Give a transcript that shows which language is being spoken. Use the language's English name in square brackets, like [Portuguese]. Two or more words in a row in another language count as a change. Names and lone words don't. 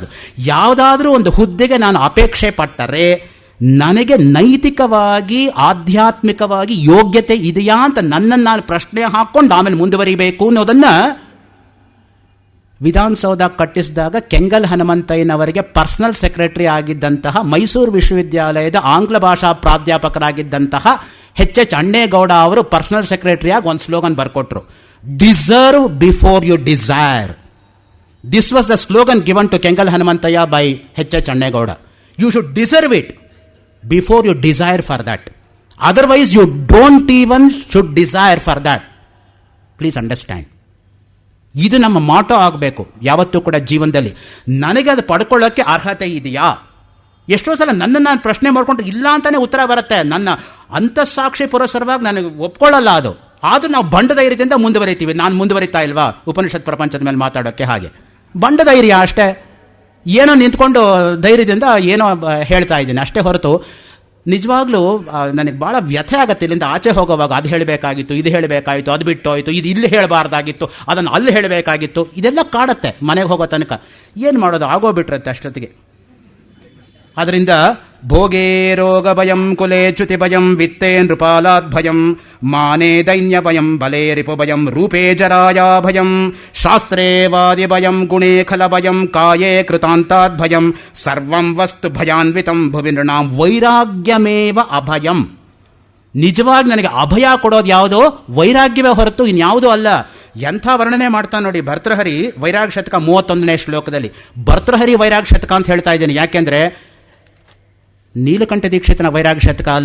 [Kannada] ಯಾವುದಾದ್ರೂ ಒಂದು ಹುದ್ದೆಗೆ ನಾನು ಅಪೇಕ್ಷೆ ಪಟ್ಟರೆ ನನಗೆ ನೈತಿಕವಾಗಿ ಆಧ್ಯಾತ್ಮಿಕವಾಗಿ ಯೋಗ್ಯತೆ ಇದೆಯಾ ಅಂತ ನನ್ನನ್ನು ನಾನು ಪ್ರಶ್ನೆ ಹಾಕ್ಕೊಂಡು ಆಮೇಲೆ ಮುಂದುವರಿಬೇಕು ಅನ್ನೋದನ್ನು ವಿಧಾನಸೌಧ ಕಟ್ಟಿಸಿದಾಗ ಕೆಂಗಲ್ ಹನುಮಂತಯ್ಯನವರಿಗೆ [English] personal secretary [Kannada] ಆಗಿದ್ದಂತಹ ಮೈಸೂರು ವಿಶ್ವವಿದ್ಯಾಲಯದ ಆಂಗ್ಲ ಭಾಷಾ ಪ್ರಾಧ್ಯಾಪಕರಾಗಿದ್ದಂತಹ ಎಚ್ ಅಣ್ಣೇಗೌಡ ಅವರು ಪರ್ಸನಲ್ ಸೆಕ್ರೆಟರಿಯಾಗಿ ಒಂದು ಸ್ಲೋಗನ್ ಬರ್ಕೊಟ್ರು. [English] Deserve before you desire. This was the slogan given to ಕೆಂಗಲ್ ಹನುಮಂತಯ್ಯ by ಎಚ್ ಅಣ್ಣೇಗೌಡ. You should deserve it before you desire for that. Otherwise you don't even should desire for that. Please understand. [Kannada] ಇದು ನಮ್ಮ ಮಾಟೋ ಆಗಬೇಕು ಯಾವತ್ತೂ ಕೂಡ ಜೀವನದಲ್ಲಿ. ನನಗೆ ಅದು ಪಡ್ಕೊಳ್ಳೋಕ್ಕೆ ಅರ್ಹತೆ ಇದೆಯಾ? ಎಷ್ಟೋ ಸಲ ನನ್ನನ್ನು ನಾನು ಪ್ರಶ್ನೆ ಮಾಡಿಕೊಂಡು ಇಲ್ಲ ಅಂತಾನೆ ಉತ್ತರ ಬರುತ್ತೆ. ನನ್ನ ಅಂತಃಸಾಕ್ಷಿ ಪುರಸರವಾಗಿ ನನಗೆ ಒಪ್ಕೊಳ್ಳಲ್ಲ ಅದು. ಆದರೂ ನಾವು ಬಂಡ ಧೈರ್ಯದಿಂದ ಮುಂದುವರಿತೀವಿ. ನಾನು ಮುಂದುವರಿತಾ ಇಲ್ವಾ ಉಪನಿಷತ್ ಪ್ರಪಂಚದ ಮೇಲೆ ಮಾತಾಡೋಕ್ಕೆ? ಹಾಗೆ ಬಂಡ ಧೈರ್ಯ ಅಷ್ಟೇ. ಏನೋ ನಿಂತ್ಕೊಂಡು ಧೈರ್ಯದಿಂದ ಏನೋ ಹೇಳ್ತಾ ಇದ್ದೀನಿ ಅಷ್ಟೇ ಹೊರತು ನಿಜವಾಗ್ಲೂ ನನಗೆ ಭಾಳ ವ್ಯಥೆ ಆಗತ್ತೆ ಇಲ್ಲಿಂದ ಆಚೆ ಹೋಗೋವಾಗ. ಅದು ಹೇಳಬೇಕಾಗಿತ್ತು, ಇದು ಹೇಳಬೇಕಾಗಿತ್ತು, ಅದು ಬಿಟ್ಟು ಹೋಯಿತು, ಇದು ಇಲ್ಲಿ ಹೇಳಬಾರ್ದಾಗಿತ್ತು, ಅದನ್ನು ಅಲ್ಲಿ ಹೇಳಬೇಕಾಗಿತ್ತು, ಇದೆಲ್ಲ ಕಾಡುತ್ತೆ ಮನೆಗೆ ಹೋಗೋ ತನಕ. ಏನು ಮಾಡೋದು, ಆಗೋಗ್ಬಿಟ್ರತ್ತೆ ಅಷ್ಟೊತ್ತಿಗೆ. ಅದರಿಂದ [Sanskrit] ಭೋಗೇ ರೋಗ ಭಯಂ ಕುಲೇ ಚ್ಯುತಿ ಭಯಂ ವಿತ್ತೇ ನೃಪಾಲಾತ್ ಭಯಂ ಮಾನೇ ದೈನ್ಯ ಭಯಂ ಬಲೇ ರಿಪು ಭಯಂ ರೂಪೇ ಜರಾಯಾ ಭಯಂ ಶಾಸ್ತ್ರೇ ವಾದಿ ಭಯಂ ಗುಣೇ ಖಲ ಭಯಂ ಕಾಯೇ ಕೃತಾಂತಾತ್ ಭಯಂ ಸರ್ವಂ ವಸ್ತು ಭಯಾನ್ವಿತಂ ಭುವಿ ನೃಣಾಂ ವೈರಾಗ್ಯಮೇವ ಅಭಯಂ. [Kannada] ನಿಜವಾಗಿ ನನಗೆ ಅಭಯ ಕೊಡೋದು ಯಾವುದೋ ವೈರಾಗ್ಯವೇ ಹೊರತು ಇನ್ಯಾವುದೂ ಅಲ್ಲ. ಎಂಥ ವರ್ಣನೆ ಮಾಡ್ತಾನೆ ನೋಡಿ ಭರ್ತೃಹರಿ ವೈರಾಗ್ಯ ಶತಕ 31ನೇ ಶ್ಲೋಕದಲ್ಲಿ. ಭರ್ತೃಹರಿ ವೈರಾಗ್ಯ ಶತಕ ಅಂತ ಹೇಳ್ತಾ ಇದ್ದೀನಿ ಯಾಕೆಂದರೆ ನೀಲಕಂಠ ದೀಕ್ಷಿತನ ವೈರಾಗ್ಯ ಶತಕ ಅಲ್ಲ.